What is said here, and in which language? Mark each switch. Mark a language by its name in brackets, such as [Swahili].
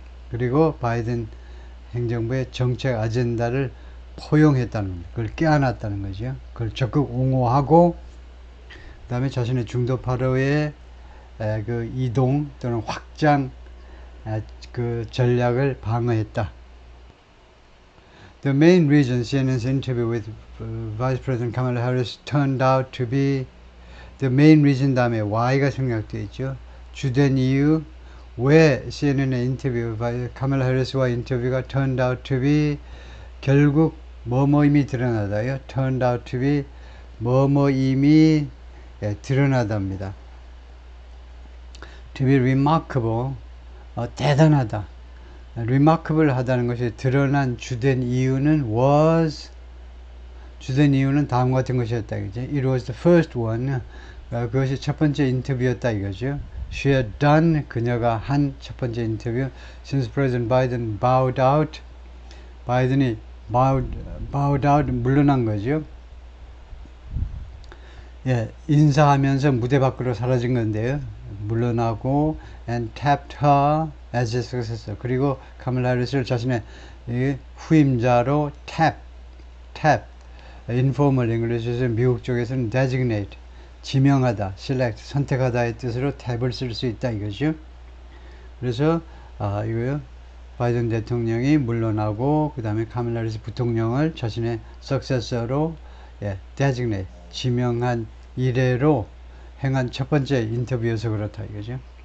[Korean] 그리고 바이든 행정부의 정책 아젠다를 포용했다는 겁니다. 그걸 껴안았다는 거죠. 그걸 적극 옹호하고 그 다음에 자신의 중도파로의 그 이동 또는 확장 그 전략을 방어했다. [English] The main reason CNN's interview with Vice President Kamala Harris turned out to be the main reason [Korean] 다음에 Y가 생략되어 있죠. 주된 이유 왜 CNN의 인터뷰, 카멜라 해리스와 인터뷰가 [English] turned out to be [Korean] 결국 뭐뭐임이 드러나다요. [English] turned out to be [Korean] 뭐뭐임이 드러나답니다. [English] to be remarkable, [Korean] 대단하다. remarkable 하다는 것이 드러난 주된 이유는 주된 이유는 다음과 같은 것이었다. 그죠? [English] It was the first one. [Korean] 그것이 첫 번째 인터뷰였다 이거죠. [English] She had done, [Korean] 그녀가 한 첫 번째 인터뷰. [English] Since President Biden bowed out, [Korean] 바이든이 [English] bowed out, [Korean] 물러난 거죠. 예, 인사하면서 무대 밖으로 사라진 건데요. 물러나고 [English] and tapped her as a successor. [Korean] 그리고 카멜라 해리스를 자신의 후임자로 tap, informal English에서 미국 쪽에서는 designate, 지명하다, select, 선택하다의 뜻으로 탭을 쓸 수 있다 이거죠. 그래서 이거요. 바이든 대통령이 물러나고 그 다음에 카멜라 해리스 부통령을 자신의 successor로 designate, 지명한 이래로 행한 첫 번째 인터뷰여서 그렇다 이거죠.